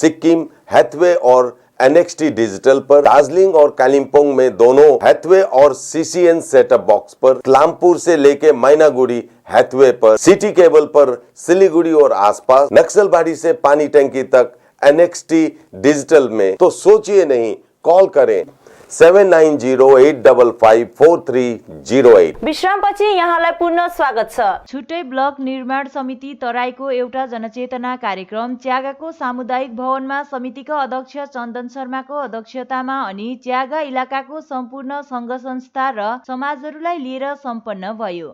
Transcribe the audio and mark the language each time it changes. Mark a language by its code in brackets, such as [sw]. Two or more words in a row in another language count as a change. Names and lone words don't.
[hi] सिक्किम, हैथवे और NXT डिजिटल पर, दार्जिलिंग और कालिम्पोंग में दोनों हैथवे और CCN सेटअप बॉक्स पर, क्लामपुर से लेके मैनागुड़ी हैथवे पर, सिटी केबल पर सिलीगुड़ी और आसपास, नक्सलबाड़ी से पानी टंकी तक NXT डिजिटल में। तो सोचिए नहीं, कॉल करें 7908554308। [ne] विश्रामपछि यहाँलाई पुनः स्वागत छ। छुट्टै ब्लक निर्माण समिति तराईको एउटा जनचेतना कार्यक्रम च्यागाको सामुदायिक भवनमा समितिका अध्यक्ष चन्दन शर्माको अध्यक्षतामा अनि च्यागा इलाकाको सम्पूर्ण संघ संस्था र समाजहरूलाई लिएर सम्पन्न भयो।